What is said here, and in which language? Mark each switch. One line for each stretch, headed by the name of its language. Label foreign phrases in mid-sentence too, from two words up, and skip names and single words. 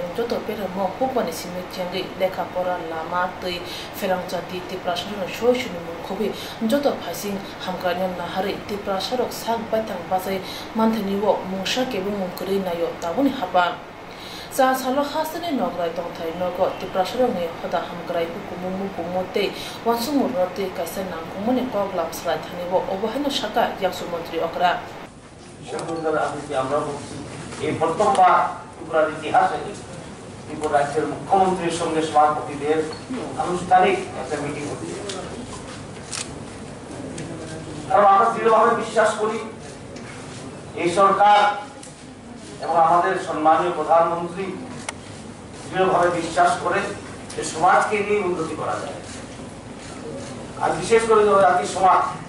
Kok Borok: joto peramo hupani simi chengi lekha pora lama tui ferang chati tiprasa no so sini mungkobi joto phasing hamkrai na hare tiprasa rok sak batang basai manthani wo mungsa kebong mungkri na yo tabuni hapa sa salo khasane nograi tong thai nogo tiprasaro nge hoda hamgrai kumu kumote wansung rote kaisa nang kumone koglam sra thani bo obohano shaka yaksu mantri okra
Bangla: শাহরুখের আজকে আমরা বলছি এই প্রথমবার ত্রিপুরার ইতিহাসে ত্রিপুরা রাজ্যের মুখ্যমন্ত্রীর সঙ্গে সভাপতিদের আনুষ্ঠানিক একটা মিটিং হচ্ছে কারণ আমরা দৃঢ়ভাবে বিশ্বাস করি এই সরকার এবং আমাদের সম্মানীয় প্রধানমন্ত্রী দৃঢ়ভাবে বিশ্বাস করে যে সমাজকে নিয়ে উন্নতি করা যায় আর বিশেষ করে জাতি সমাজ